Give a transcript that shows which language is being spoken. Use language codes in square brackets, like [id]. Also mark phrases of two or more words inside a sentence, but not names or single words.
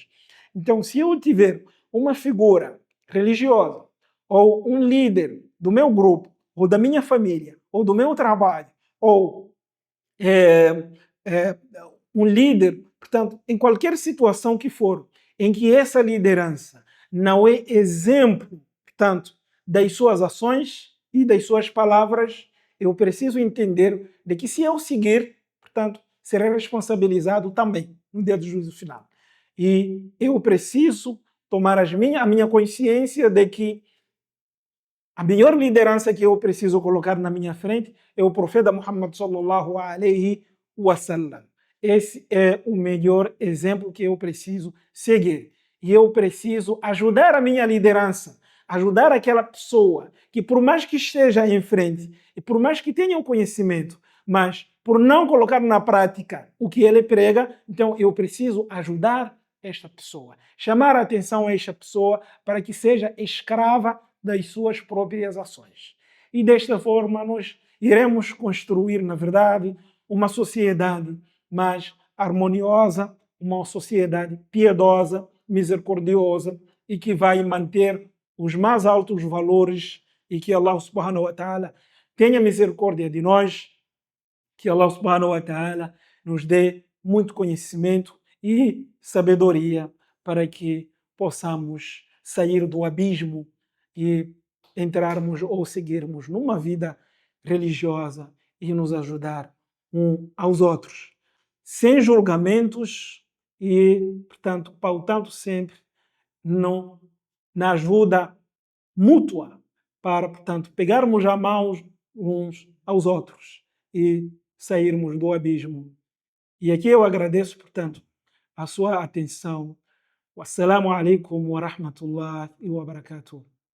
[pt] Então, se eu tiver uma figura religiosa ou um líder do meu grupo, ou da minha família, ou do meu trabalho, ou um líder, portanto, em qualquer situação que for, em que essa liderança não é exemplo, portanto, das suas ações e das suas palavras, eu preciso entender de que se eu seguir, portanto, serei responsabilizado também no dia do juízo final. E eu preciso tomar a minha consciência de que a melhor liderança que eu preciso colocar na minha frente é o profeta Muhammad [ar] صلى الله عليه وسلم. [pt] Esse é o melhor exemplo que eu preciso seguir. E eu preciso ajudar a minha liderança ajudar aquela pessoa que, por mais que esteja em frente e por mais que tenha o conhecimento, mas por não colocar na prática o que ele prega, então eu preciso ajudar esta pessoa, chamar a atenção a esta pessoa para que seja escrava das suas próprias ações. E desta forma nós iremos construir, na verdade, uma sociedade mais harmoniosa, uma sociedade piedosa, misericordiosa e que vai manter os mais altos valores e que [ar] الله سبحانه وتعالى [pt] tenha misericórdia de nós, que [ar] الله سبحانه وتعالى [pt] nos dê muito conhecimento e sabedoria para que possamos sair do abismo e entrarmos ou seguirmos numa vida religiosa e nos ajudar uns aos outros, sem julgamentos e, portanto, pautando sempre no, na ajuda mútua para, portanto, pegarmos a mãos uns aos outros e sairmos do abismo. E aqui eu agradeço, portanto, a sua atenção. [ar] والسلام عليكم ورحمة الله وبركاته.